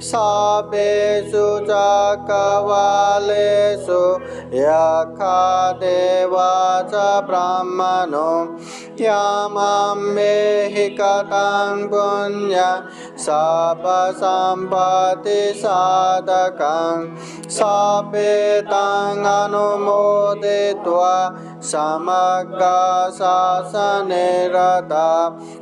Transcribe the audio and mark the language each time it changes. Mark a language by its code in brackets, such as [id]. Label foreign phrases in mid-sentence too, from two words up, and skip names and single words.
[pi] Sabesu Chakavalesu Yakha Deva Cha Brahmano Yamam Mehi Katang Punya Sabba Sampati Sadakang Sabetang Anumoditva Samagga Sasanerata